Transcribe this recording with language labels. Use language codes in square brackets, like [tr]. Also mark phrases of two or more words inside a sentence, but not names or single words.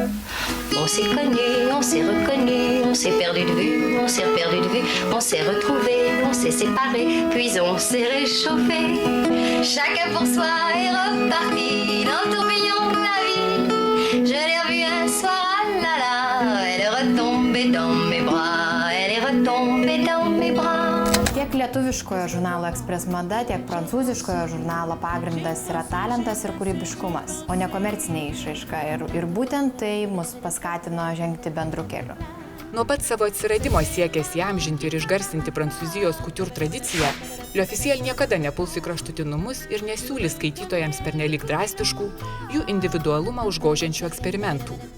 [fr] On s'est connus, on s'est reconnus, on s'est perdu de vue, on s'est perdu de vue, on s'est retrouvés, on s'est séparés, puis on s'est réchauffés. Chacun pour soi est reparti dans le tourbillon de la vie. Je l'ai revue un soir, ah là là, elle est retombée dans mes bras, elle est retombée dans mes bras. [lt] Tiek lietuviškojo žurnalo Express Mada, tiek prancūziškojo žurnalo pagrindas yra talentas ir kūrybiškumas, o ne komercinė išraiška. Ir būtent tai mus paskatino žengti bendru keliu. Nuo pat savo atsiradimo siekęs įamžinti ir išgarsinti Prancūzijos couture tradiciją, L'Officiel niekada nepuls į kraštutinumus ir nesiūlys skaitytojams pernelyg drastiškų, jų individualumą užgožiančių eksperimentų.